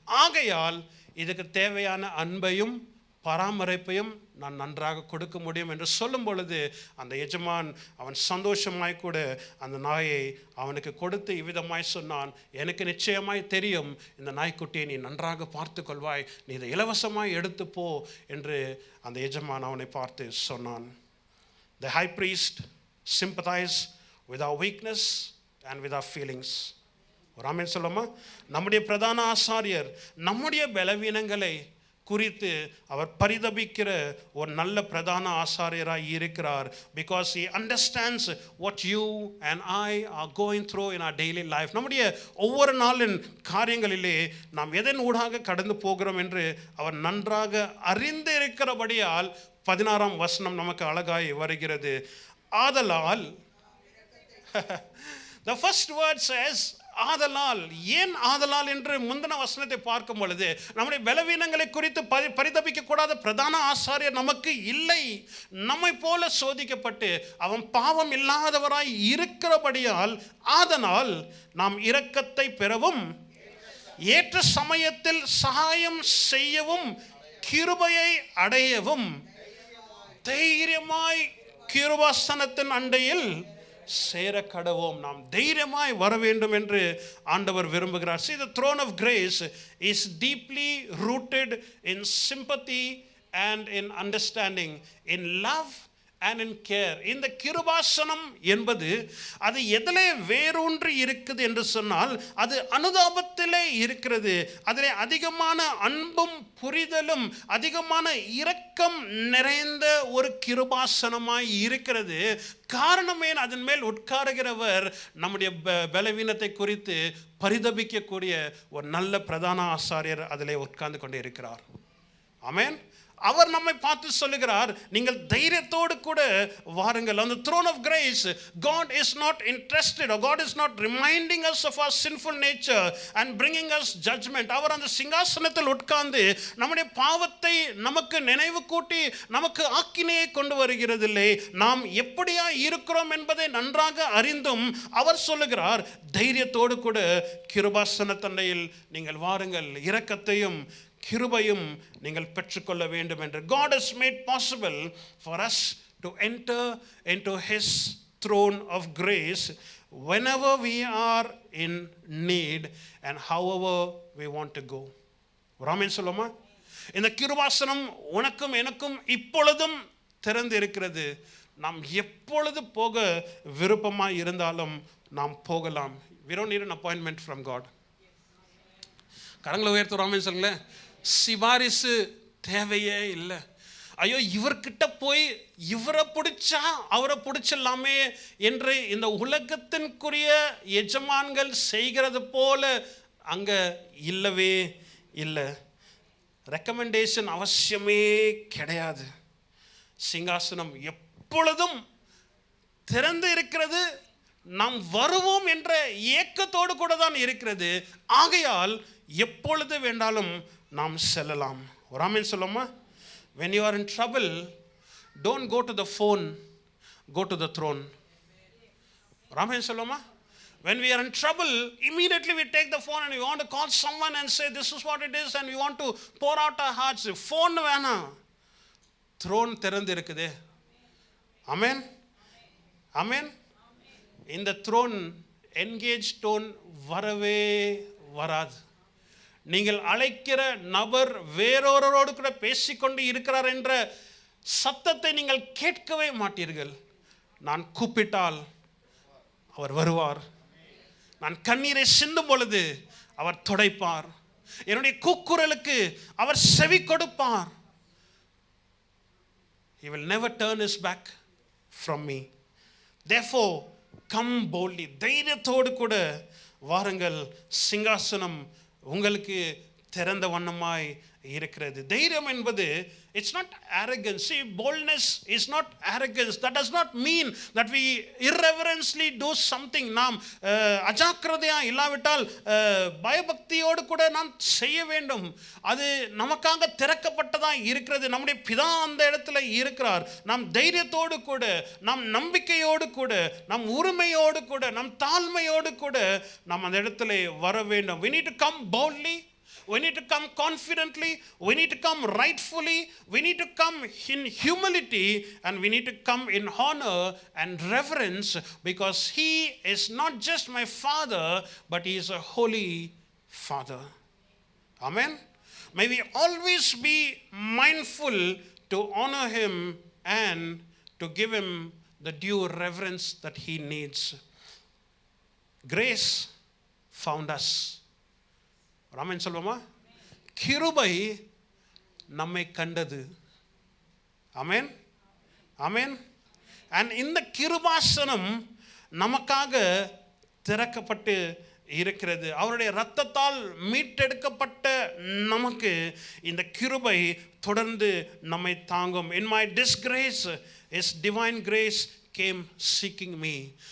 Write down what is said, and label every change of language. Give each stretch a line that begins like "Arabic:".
Tamil: ஆகையால் இதுக்கு தேவையான அன்பையும் பராமரிப்பையும் நான் நன்றாக கொடுக்க முடியும் என்று சொல்லும் பொழுது அந்த எஜமான் அவன் சந்தோஷமாய் கூட அந்த நாயை அவனுக்கு கொடுத்து இவ்விதமாய் சொன்னான், எனக்கு நிச்சயமாய் தெரியும் இந்த நாய்க்குட்டியை நீ நன்றாக பார்த்து கொள்வாய், நீ இதை இலவசமாய் எடுத்து போ என்று அந்த எஜமான் அவனை பார்த்து சொன்னான்.
English: The high priest sympathized with our weakness and with our feelings.
Tamil: ஒரு ஆமென் சொல்லுமா? நம்முடைய பிரதான ஆசாரியர் நம்முடைய பலவீனங்களை குறித்து அவர் பரிதபிக்கிற ஒரு நல்ல பிரதான ஆசாரியராய் இருக்கிறார்.
English: Because he understands what you and I are going through in our daily life.
Tamil: நம்முடைய ஒவ்வொரு நாளின் காரியங்களிலே நாம் எதன் ஊடாக கடந்து போகிறோம் என்று அவர் நன்றாக அறிந்து இருக்கிறபடியால் 16ஆம் வசனம் நமக்கு அழகாய் வருகிறது.
English: ஆதலால் the first word says ஆதலால்.
Tamil: ஏன் ஆதலால் என்று முந்தின வசனத்தை பார்க்கும் பொழுது நம்முடைய பலவீனங்களை குறித்து பரிதபிக்க கூடாத பிரதான ஆசாரியர் நமக்கு இல்லை. நம்மை போல சோதிக்கப்பட்டு அவன் பாவம் இல்லாதவராய் இருக்கிறபடியால் ஆதலால் நாம் இரக்கத்தை பெறவும் ஏற்ற சமயத்தில் சகாயம் செய்யவும் கிருபையை அடையவும் தைரியமாய் கிருபாசனத்தின் அண்டையில் சேர கடவோம். நாம் தைரியமாய் வர வேண்டும் என்று ஆண்டவர் விரும்புகிறார்.
English: See, the throne of grace is deeply rooted in sympathy and in understanding, in love and in care.
Tamil: இந்த கிருபாசனம் என்பது அது எதிலே வேரூன்றி இருக்குது என்று சொன்னால் அது அனுதாபத்திலே இருக்கிறது. அதிலே அதிகமான அன்பும் புரிதலும் அதிகமான இரக்கம் நிறைந்த ஒரு கிருபாசனமாய் இருக்கிறது. காரணமே அதன் மேல் உட்காருகிறவர் நம்முடைய பலவீனத்தை குறித்து பரிதபிக்கக்கூடிய ஒரு நல்ல பிரதான ஆசாரியர் அதிலே உட்கார்ந்து கொண்டு இருக்கிறார். ஆமென். அவர் நம்மை பார்த்து சொல்லுகிறார், நீங்கள் தைரியத்தோடு கூட வாருங்கள்.
English: On the throne of grace, God is not interested, or God is not reminding us of our sinful nature and bringing us judgment.
Tamil: அவர் அந்த சிங்காசனத்தில் உட்கார்ந்து நம்முடைய பாவத்தை நமக்கு நினைவு கூட்டி நமக்கு ஆக்கினையை கொண்டு வருகிறதில்லை. நாம் எப்படியா இருக்கிறோம் என்பதை நன்றாக அறிந்தும் அவர் சொல்லுகிறார், தைரியத்தோடு கூட கிருபாசன தண்டையில் நீங்கள் வாருங்கள், இரக்கத்தையும் கிருபையும் நீங்கள் பெற்றுக்கொள்ள வேண்டும் என்று.
English: God has made possible for us to enter into His throne of grace whenever we are in need and however we want to go.
Tamil: ஆமென் சொல்லுமா? இந்த கிருபாசனம் உனக்கும் எனக்கும் இப்பொழுதும் திறந்து இருக்கிறது. நாம் எப்பொழுது போக விருப்பமாக இருந்தாலும் நாம் போகலாம்.
English: We don't need an appointment from God.
Tamil: கரங்களை உயர்த்துற ஆமென் சொல்லுங்களேன். சிபாரிசு தேவையே இல்லை. ஐயோ இவர்கிட்ட போய் இவரை பிடிச்சா அவரை பிடிச்சிடலாமே என்று இந்த உலகத்திற்குரிய எஜமான்கள் செய்கிறது போல அங்கே இல்லவே இல்லை. ரெக்கமெண்டேஷன் அவசியமே கிடையாது. சிங்காசனம் எப்பொழுதும் திறந்து இருக்கிறது. நாம் வருவோம் என்ற ஏக்கத்தோடு கூட தான் இருக்கிறது. ஆகையால் எப்பொழுது வேண்டாலும் நாம் செல்லலாம். ஒரு ஆமென் சொல்லுமா?
English: When you are in trouble, don't go to the phone, go to the throne.
Tamil: ஒரு ஆமென் சொல்லுமா?
English: When we are in trouble, immediately we take the phone and we want to call someone and say this is what it is and we want to pour out our hearts.
Tamil: Phone வேணாம், throne திறந்து இருக்குதே. ஆமென் ஆமென். இந்த throne engage tone வரவே வராது. நீங்கள் அழைக்கிற நபர் வேறொருவரோடு கூட பேசிக்கொண்டு இருக்கிறார் என்ற சத்தத்தை நீங்கள் கேட்கவே மாட்டீர்கள். நான் கூப்பிட்டால் அவர் வருவார். நான் கண்ணீரை சிந்தும் பொழுது அவர் துடைப்பார். என்னுடைய கூக்குரலுக்கு அவர் செவி கொடுப்பார்.
English: He will never turn his back from me. Therefore, come boldly.
Tamil: தைரியத்தோடு கூட வாருங்கள். சிங்காசனம் உங்களுக்கு திறந்த வண்ணமாய் இருக்கிறது. தைரியம் என்பது
English: it's not arrogance. See, boldness is not arrogance. That does not mean that we irreverently do something.
Tamil: நாம் அஜாக்கிரதையா இல்லாவிட்டால் பயபக்தியோடு கூட நாம் செய்ய வேண்டும். அது நமக்காக திறக்கப்பட்டதா இருக்கிறது. நம்முடைய பிதா அந்த இடத்துல இருக்கிறார். நாம் தைரியத்தோடு கூட, நாம் நம்பிக்கையோடு கூட, நம் உரிமையோடு கூட, நம் தாழ்மையோடு கூட நாம் அந்த இடத்துல வர வேண்டும்.
English: We need to come boldly. We need to come confidently. We need to come rightfully. We need to come in humility, and we need to come in honor and reverence, because He is not just my Father, but He is a holy Father. Amen. May we always be mindful to honor Him and to give Him the due reverence that He needs. Grace found us.
Tamil: Raman சொல்வோமா? கிருபை நம்மை கண்டது. ஆமென் ஆமென். And இந்த கிருபாசனம் நமக்காக திறக்கப்பட்டு இருக்கிறது. அவருடைய இரத்தத்தால் மீட்டெடுக்கப்பட்ட நமக்கு இந்த கிருபை தொடர்ந்து நம்மை தாங்கும்.
English: In my disgrace, His divine grace came seeking me.